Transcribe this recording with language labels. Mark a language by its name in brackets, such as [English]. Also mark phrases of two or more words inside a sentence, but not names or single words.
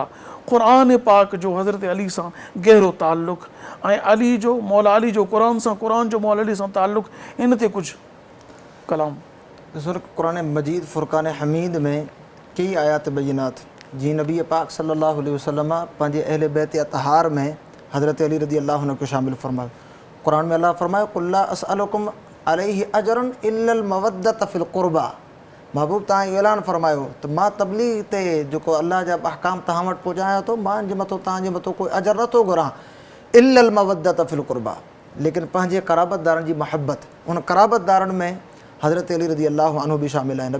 [Sindhi] क़ुरान पाक जो हज़रत अली सां गहरो ताल्लुक़ ऐं अली जो मौला अली जो क़ुरान सां, क़ुरान जो मौला अली सां ताल्लुक़, इन ते कुझु कलाम। ॾिसो क़ुरान मजीद फ़ुरक़ान हमीद में कई आयात बैनात जी नबी पाक [Arabic] صلى الله عليه وسلم [Sindhi] पंहिंजे अहले बैत अतहार में हज़रत अली [Arabic] رضي الله عنه [Sindhi] खे शामिल फरमायो। क़ुरान में अल्लाह फरमायो [Arabic] قل لا أسألكم عليه أجرا إلا المودة في القربى. [Sindhi] महबूब तव्हां ऐलान फरमायो त मां तबलीग ते जेको अल्लाह जा अहकाम तव्हां वटि पहुचायां थो, मां जे मथां तव्हांजे मथां कोई अजर नथो घुरां, [Arabic] إلا المودة في القربى, [Sindhi] लेकिन पंहिंजे क़राबतदारनि जी महबत। उन क़राबतदारनि में हज़रत अली [Arabic] رضي الله عنه [Sindhi] बि शामिल आहिनि।